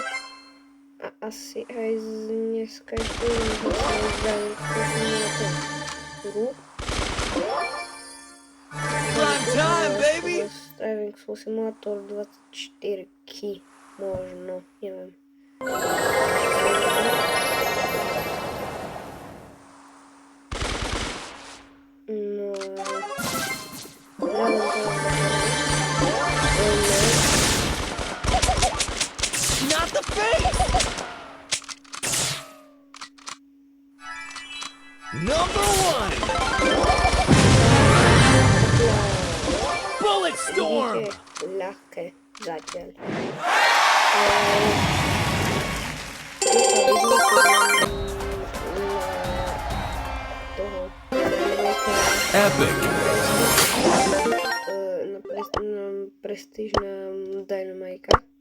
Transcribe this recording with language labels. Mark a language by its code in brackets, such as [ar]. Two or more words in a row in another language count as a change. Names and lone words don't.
[sk] A asi aj dneska ešte z Driving School Simulatoru. Driving School Simulator 24 možno, neviem. No... [en] Not the face! Number one! Bullet Storm! [sk] Ľahké zatiaľ. [en] Epic! [sk] Prestížna Dynamajka.